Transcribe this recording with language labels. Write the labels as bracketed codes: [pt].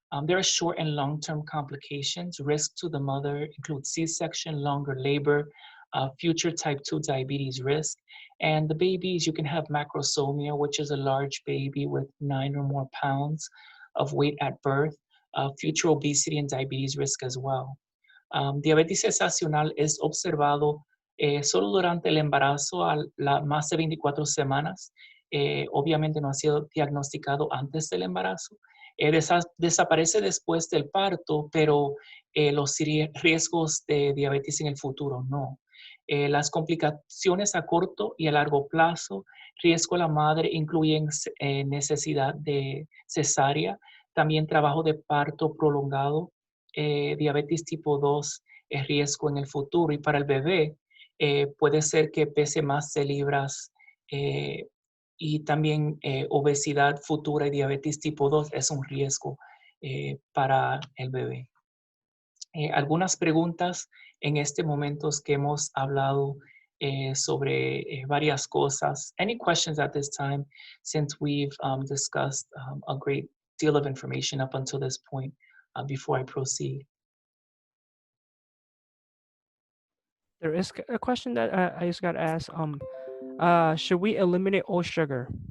[en] There are short and long-term complications. Risk to the mother include C-section, longer labor, future type 2 diabetes risk. And the babies, you can have macrosomia, which is a large baby with 9 or more pounds of weight at birth, future obesity and diabetes risk as well. [es] Diabetes gestacional es observado solo durante el embarazo a más de 24 semanas obviamente no ha sido diagnosticado antes del embarazo. Desaparece después del parto, pero los riesgos de diabetes en el futuro no. Las complicaciones a corto y a largo plazo, riesgo a la madre, incluyen necesidad de cesárea, también trabajo de parto prolongado, diabetes tipo 2 es riesgo en el futuro, y para el bebé puede ser que pese más de libras, y también obesidad futura y diabetes tipo 2 es un riesgo para el bebé. Algunas preguntas en este momento que hemos hablado sobre varias cosas. [en] Any questions at this time, since we've discussed a great deal of information up until this point, before I proceed? There is a question that I just got asked. Should we eliminate all sugar?